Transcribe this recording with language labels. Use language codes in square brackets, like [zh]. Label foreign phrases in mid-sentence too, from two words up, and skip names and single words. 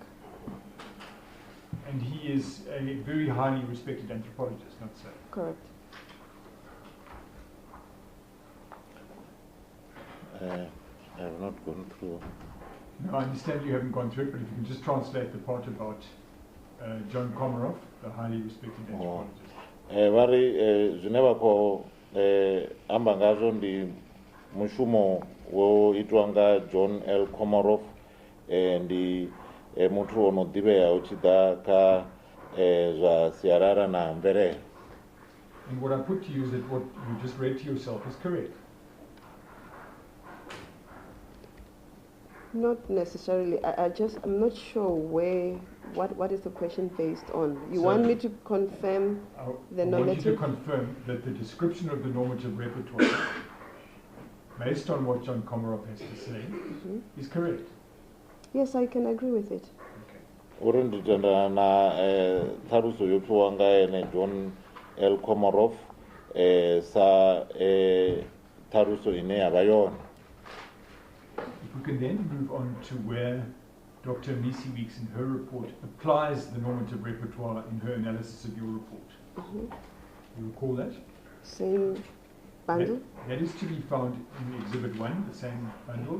[en] And he is a very highly respected anthropologist, not so? Correct. I have not gone through. No, I understand you haven't gone through it, but if you can just translate the part about John Komarov, the highly respected anthropologist. [ve] Vari zwine vha khou amba ngazwo ndi mushumo wo itwa nga John L. Komarov, ndi muthu ono ḓivhea u tshi ḓa kha zwa sialala na mvelele. [en] And what I put to you is that what you just read to yourself is correct. Not necessarily. I'm not sure what is the question based on. You want me to confirm the normative? I want you to confirm that the description of the normative repertoire, based on what John Komarov has to say, is correct. Yes, I can agree with it. [ve] Uri nditenda na tharuso yo pfiwa nga ene John L. Komarov sa tharuso ine yavha yone. [en] If we can then move on to where Dr. Misi Weeks in her report applies the normative repertoire in her analysis of your report. You recall that? Same bundle? That is to be found in Exhibit 1, the same bundle.